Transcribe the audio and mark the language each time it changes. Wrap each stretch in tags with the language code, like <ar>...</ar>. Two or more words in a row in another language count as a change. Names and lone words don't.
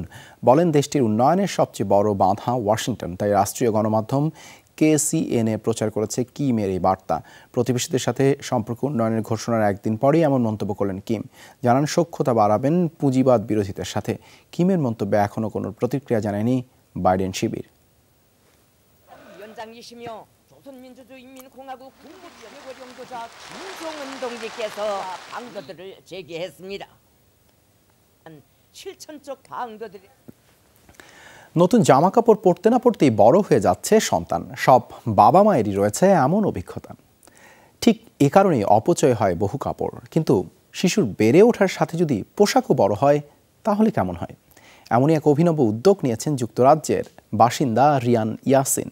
<bn>বলেন, দেশটির উন্নয়নের সবচেয়ে বড় বাধা ওয়াশিংটন। তাই রাষ্ট্রীয় গণমাধ্যম KCNA প্রচার করেছে কিমের এই বার্তা। প্রতিবেশীদের সাথে সম্পর্ক উন্নয়নের ঘোষণার একদিন পরেই এমন মন্তব্য করলেন কিম। জানান, সখ্যতা বাড়াবেন পুঁজিবাদ বিরোধিতার সাথে। কিমের মন্তব্যে এখনও কোনো প্রতিক্রিয়া জানায়নি বাইডেন শিবির।</bn> <ko>위원장이시며 조선민주주의인민공화국 국무위원회 원로자 김정은 동지께서 방도들을 제기했습니다. 실천적 방도들이</ko> <bn>নতুন জামা কাপড় পরতে না পরতেই বড় হয়ে যাচ্ছে সন্তান। সব বাবা মায়েরই রয়েছে এমন অভিজ্ঞতা। ঠিক এ কারণেই অপচয় হয় বহু কাপড়। কিন্তু শিশুর বেড়ে ওঠার সাথে যদি পোশাকও বড় হয় তাহলে কেমন হয়? এমনই এক অভিনব উদ্যোগ নিয়েছেন যুক্তরাজ্যের বাসিন্দা রিয়ান ইয়াসিন।</bn>